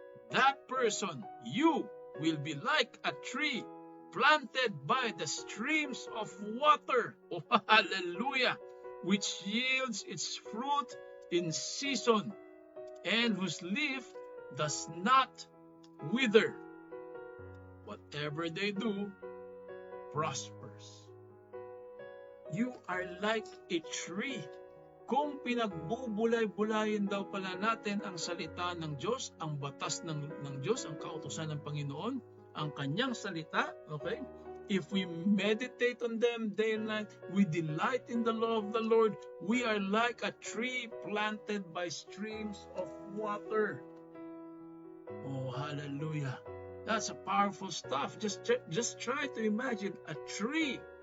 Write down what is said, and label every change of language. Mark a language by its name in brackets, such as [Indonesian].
[English] That person, you, will be like a tree planted by the streams of water, oh hallelujah, which yields its fruit in season, and whose leaf does not wither. Whatever they do prospers. You are like a tree. [Filipino] Kung pinagbubulay-bulayin daw pala natin ang salita ng Diyos, ang batas ng Diyos, ang kautusan ng Panginoon, ang kanyang salita, okay? [English] If we meditate on them day and night, we delight in the law of the Lord, we are like a tree planted by streams of water. Oh, hallelujah. That's a powerful stuff. Just try to imagine a tree.